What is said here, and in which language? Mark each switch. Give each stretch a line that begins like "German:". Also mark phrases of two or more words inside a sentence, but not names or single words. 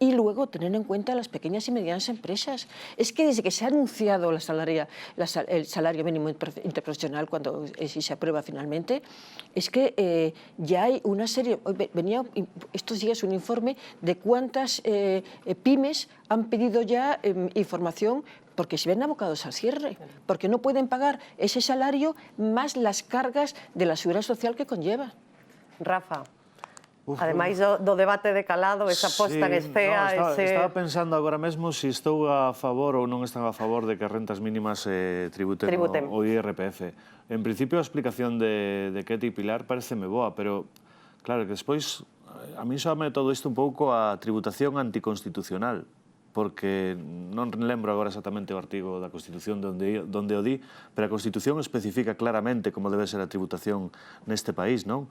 Spanish: Y luego tener en cuenta las pequeñas y medianas empresas. Es que desde que se ha anunciado el salario mínimo interprofesional, cuando si se aprueba finalmente, es que ya hay una serie, venía estos días un informe de cuántas pymes han pedido ya información, porque se ven abocados al cierre, porque no pueden pagar ese salario más las cargas de la seguridad social que conlleva. Rafa,
Galician: ademais do debate de calado, esa posta en escena... Estaba pensando agora mesmo se estou a favor ou non están a favor de que as rentas mínimas tributen o IRPF. En principio, a explicación de Ketty e Pilar pareceme boa, pero claro, que despois a mí soame todo isto un pouco a tributación anticonstitucional, porque non lembro agora exactamente o artigo da Constitución donde o di, pero a Constitución especifica claramente como debe ser a tributación neste país, non?